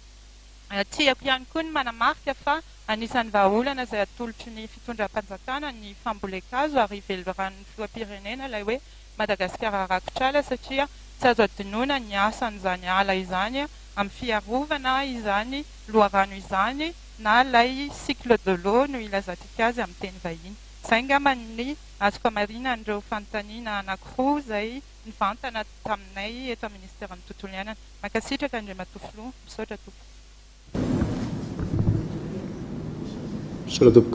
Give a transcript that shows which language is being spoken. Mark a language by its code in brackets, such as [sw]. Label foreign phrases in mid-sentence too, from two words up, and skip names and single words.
[mg] Tiako ihany koa ny manamarika fa anisan'ny vahaolana izay atolotry ny fitondram-panjakana ny fambolekazo ary iveloran'ny filoham-pirenena ilay hoe Madagasikara rakotr'ala satria tsy azo adinoana ny asan'izany ala izany amin'ny fiarovana izany loharano izany na ilay [fr] cycle de l'eau [mg] no ilazantsika azy amin'ny teny vahiny. Zay ngamba ny azoko marina andreo fanontaniana anankiroa zay nivantana taminay eto amin'ny ministère ny tontolo iainana. Mankasitraka Andriamatoa Filoha, misaotra tompo. Misaotra tompoko.